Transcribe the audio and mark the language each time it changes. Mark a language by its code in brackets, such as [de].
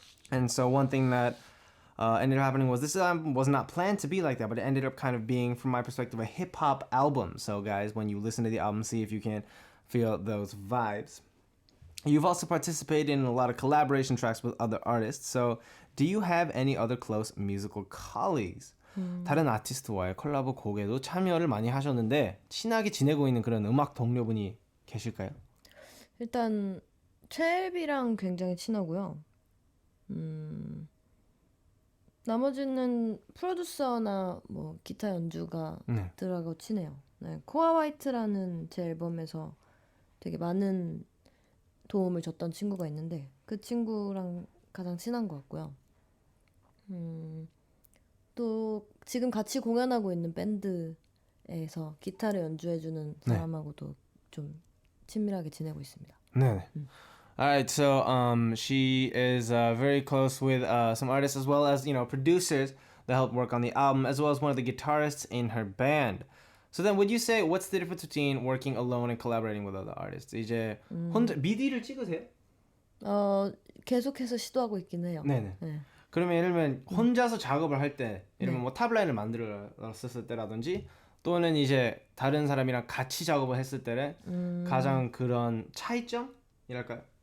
[en] And so one thing that ended up happening was this album was not planned to be like that, but it ended up kind of being, from my perspective, a hip hop album. So, guys, when you listen to the album, see if you can feel those vibes. You've also participated in a lot of collaboration tracks with other artists. So, do you have any other close musical colleagues? [ko] 다른 아티스트와의 콜라보 곡에도 참여를 많이 하셨는데 친하게 지내고 있는 그런 음악 동료분이 계실까요? 일단 최엘비랑 굉장히 친하고요. 나머지는 프로듀서나 뭐 기타 연주가 들하고 친해요. 네, 코아 화이트라는 제 앨범에서 되게 많은 도움을 줬던 친구가 있는데 그 친구랑 가장 친한 것 같고요. 또 지금 같이 공연하고 있는 밴드에서 기타를 연주해주는 사람하고도 좀 친밀하게 지내고 있습니다. 네. [en] Alright, so she is very close with some artists as well as, you know, producers that helped work on the album, as well as one of the guitarists in her band. So then would you say, what's the difference between working alone and collaborating with other artists? [ko] 이제 혼자 미디를 찍으세요? 계속해서 시도하고 있긴 해요. 네네. 네. 그러면 예를 들면 혼자서 작업을 할 때, 예를 들면 뭐 탑라인을 만들었을 때라든지 또는 이제 다른 사람이랑 같이 작업을 했을 때는 가장 그런 차이점이랄까요?